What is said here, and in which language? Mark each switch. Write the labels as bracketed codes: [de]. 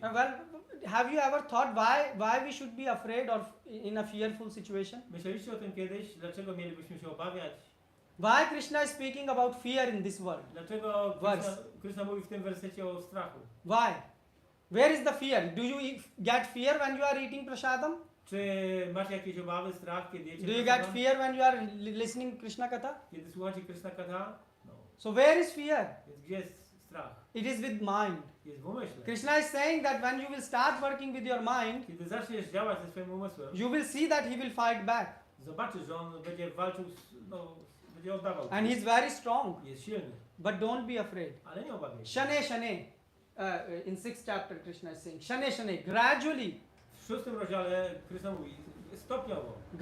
[en] Well, have you ever thought why we should be afraid or in a fearful situation? [pl] Myśleliście o tym kiedyś? Dlaczego mielibyśmy się obawiać? [en] Why Krishna is speaking about fear in this world? [pl] Dlaczego [en] Verse. [pl] Krishna mówi w tym wersecie o strachu? [en] Why? Where is the fear? Do you get fear when you are eating prasadam? [pl] Czy macie jakieś obawy, strach, kiedy jecie [en] Do you [pl] prasadam? [en] get fear when you are listening Krishna Katha? [pl] Kiedy słuchacie Krishna Katha? [en] No. So where is fear? [pl] Więc gdzie jest strach? [en] It is with mind. [pl] Jest w umyśle. [en] Krishna is saying that when you will start working with your mind, [pl] Kiedy zaczniesz działać ze swoim umysłem, [en] you will see that he will fight back. [pl] zobaczysz, że on będzie walczył, będzie oddawał. [en] And he is very strong. [pl] Jest silny. [en] But don't be afraid. [pl] Ale nie obawiaj się. [sa] Shane Shane. [en] In 6th chapter Krishna is saying, Shane Shane. Gradually [pl] W 6 rozdziale Krishna mówi, stopniowo.